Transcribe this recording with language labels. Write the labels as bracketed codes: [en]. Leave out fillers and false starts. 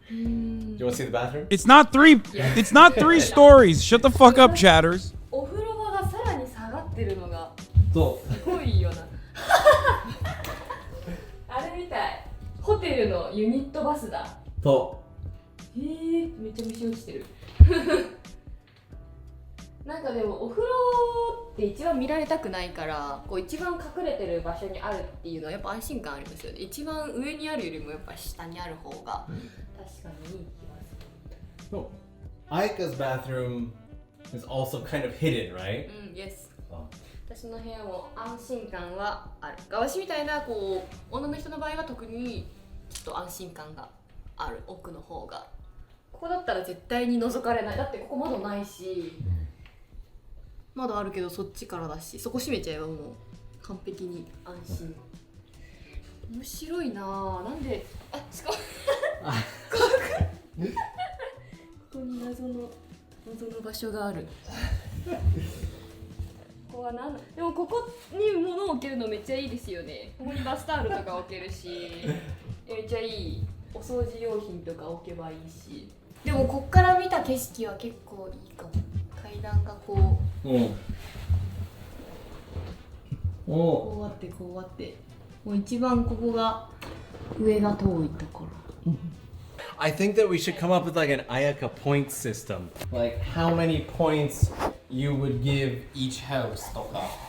[en] Do you want to see the bathroom? It's not three stories. Shut the fuck up, chatters. [ja] お風呂場がさらに下がってるのがそすごいよな。あれみたい。ホテルのユニットバスだ。う。そへえ、めっちゃ虫落ちてる。なんかでもお風呂って一番見られたくないから、こう一番隠れてる場所にあるっていうのはやっぱ安心感ありますよね。一番上にあるよりもやっぱ下にある方が確かにいい気がする。う。 [en] Ayaka's bathroom is also kind of hidden, right? [ja] うん、yes。私の部屋も安心感はある。わしみたいなこう女の人の場合は特にちょっと安心感がある、奥の方が。ここだったら絶対に覗かれない。だってここ窓ないし、窓あるけどそっちからだし、そこ閉めちゃえばもう完璧に安心。面白いなぁ。なんで、あ、しかもここに謎の場所がある。ここはなんだ。でもここに物を置けるのめっちゃいいですよね。ここにバスタオルとか置けるし、めっちゃいい。お掃除用品とか置けばいいし。でもこっから見た景色は結構いいかも。階段がこう、こうあってこうあって、もう一番ここが上が遠いところ。 [en] I think that we should come up with like an Ayaka point system. Like how many points you would give each house とか。